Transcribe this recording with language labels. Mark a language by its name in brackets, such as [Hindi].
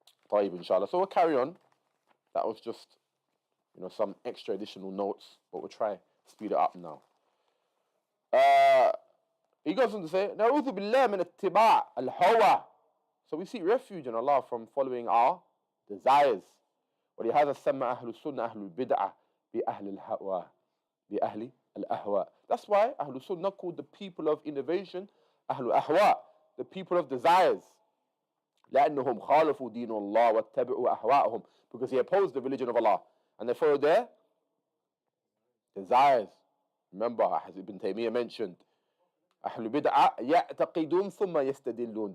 [English] Taib, inshallah. So we'll carry on. That was just, some extra additional notes, but we'll try to speed it up now. He goes on to say, [Arabic] "Na'udhu billah min ittiba' al-hawa." [English] So we seek refuge in Allah from following our desires. [Arabic] ولهذا سمى أهل السنة أهل البدعة بأهل الهوى بأهل الأهواء. [English] That's why أهل السنة called the people of innovation أهل الأهواء, the people of desires. [Arabic] لأنهم خالفوا دين الله واتبعوا أهواءهم, [English] because he opposed the religion of Allah and they followed their desires. Remember, as Ibn Taymiyyah mentioned, [Arabic] أهل البدعة يعتقدون ثم يستدلون.